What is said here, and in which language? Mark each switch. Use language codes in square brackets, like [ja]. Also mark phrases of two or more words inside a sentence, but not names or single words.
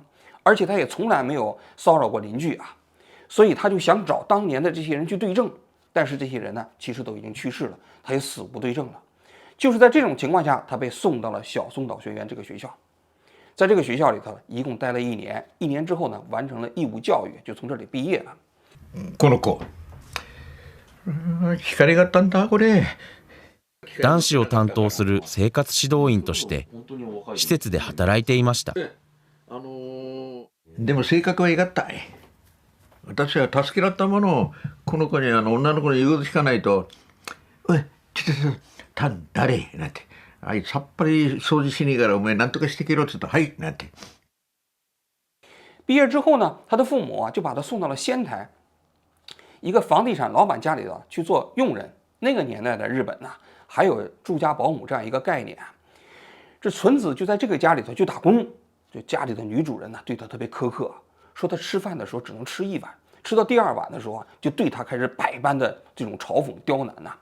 [zh] 而且他也从来没有骚扰过邻居啊，所以他就想找当年的这些人去对证，但是这些人呢，其实都已经去世了，他也死无对证了。就是在这种情况下，他被送到了小松岛学园这个学校，在这个学校里头一共待了1年，1年之后呢，完成了义务教育，就从这里毕业了。 [ja] この子、光があったんだこれ。男子を担当する生活指導員として施設で働いていました。でも性格はいがったい。私は助けられたものをこの子に女の子の言うこと聞かないと「おいちょたん誰?」なんて「あいさっぱり掃除しねえからお前なんとかしてけろ」って言うと「はい」なんて。 [zh] 毕业之后呢，他的父母啊就把他送到了仙台一个房地产老板家里头去做佣人。那个年代的日本呢，还有住家保姆这样一个概念。这纯子就在这个家里头去打工，就家里的女主人呢对他特别苛刻，说他吃饭的时候只能吃1碗，吃到第2碗的时候啊，就对他开始百般的这种嘲讽刁难呐。